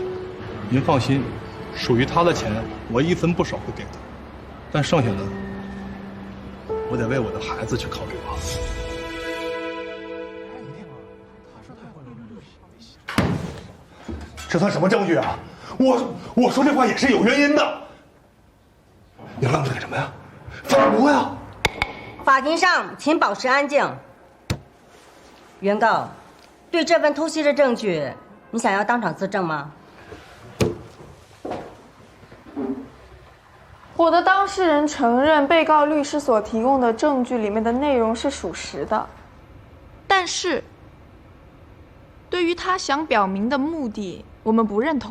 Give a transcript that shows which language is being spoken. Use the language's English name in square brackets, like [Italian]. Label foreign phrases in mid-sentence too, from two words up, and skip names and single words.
[Chinese] 您放心，屬於她的錢我1分不少會給她，但剩下的我得為我的孩子去考慮吧。这算什麼證據啊？我說這話也是有原因的。你愣着幹什麼呀？反駁呀！法庭上，請保持安靜。原告，對這份突襲的證據，你想要當場自證嗎？我的當事人承認被告律師所提供的證據裡面的內容是屬實的，但是對於他想表明的目的，我們不認同。